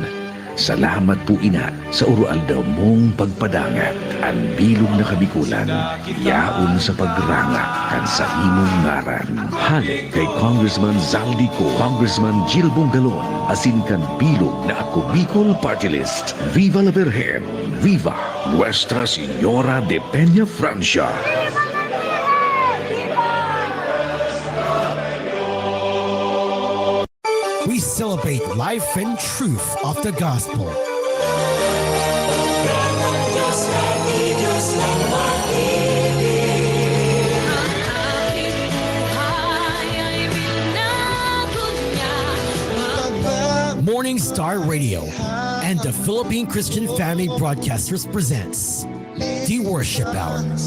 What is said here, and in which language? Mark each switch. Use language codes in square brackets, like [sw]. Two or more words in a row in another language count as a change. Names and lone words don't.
[bik] Salamat po ina sa urualdaw mong pagpadangat. Ang bilog na kabikulan, yaon sa pagranga kan sa imong ngaran. Halik kay Congressman Zaldico, Congressman Jill Bongalon, asin kan bilog na Ako Bicol Party List. [es] Viva la Virgen! Viva Nuestra Señora de Peña Francia! [en] We celebrate life and truth of the gospel. Morning Star Radio and the Philippine Christian Family Broadcasters presents the Worship Hour.